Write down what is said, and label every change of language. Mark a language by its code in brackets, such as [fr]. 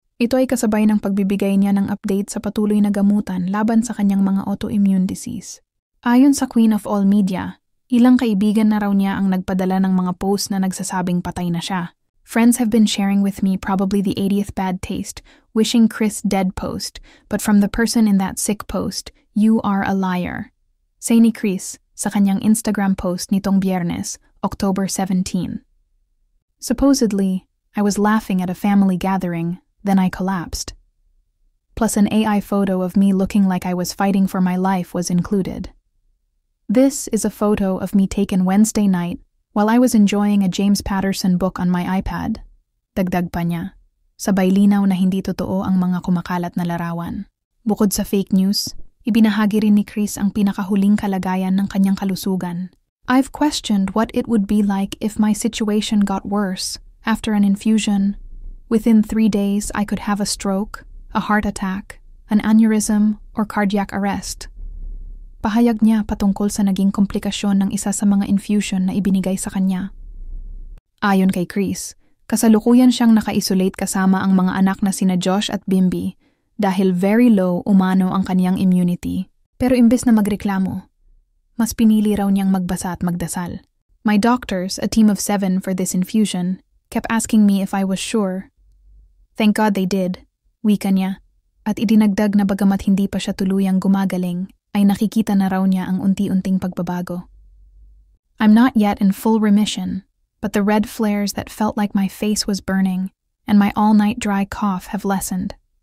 [tl] Ito ay kasabay ng pagbibigay niya ng update sa patuloy na gamutan laban sa kanyang mga autoimmune disease. Ayon sa Queen of All Media, ilang kaibigan na raw niya ang nagpadala ng mga post na nagsasabing patay na siya. [en] Friends have been sharing with me probably the 80th bad taste, wishing Kris dead post, but from the person in that sick post, you are a liar. [tl] Say ni Kris sa kanyang Instagram post nitong Biyernes, October 17. [en] Supposedly, I was laughing at a family gathering, then I collapsed. Plus an AI photo of me looking like I was fighting for my life was included. This is a photo of me taken Wednesday night while I was enjoying a James Patterson book on my iPad. [tl] Dagdag pa niya, sabay linaw na hindi totoo ang mga kumakalat na larawan. Bukod sa fake news, ibinahagi rin ni Kris ang pinakahuling kalagayan ng kanyang kalusugan. [en] I've questioned what it would be like if my situation got worse after an infusion. Within 3 days, I could have a stroke, a heart attack, an aneurysm, or cardiac arrest. [tl] Pahayag niya patungkol sa naging komplikasyon ng isa sa mga infusion na ibinigay sa kanya. Ayon kay Kris, kasalukuyan siyang naka-isolate kasama ang mga anak na sina Josh at Bimby dahil [en] very low [tl] umano ang kaniyang immunity. Pero imbes na magreklamo, mas pinili raw niyang magbasa at magdasal. [en] My doctors, a team of 7 for this infusion, kept asking me if I was sure. Thank God they did, [tl] wika niya, at idinagdag na bagamat hindi pa siya tuluyang gumagaling, ay nakikita na raw niya ang unti-unting pagbabago. [en] I'm not yet in full remission, but the red flares that felt like my face was burning and my all-night dry cough have lessened.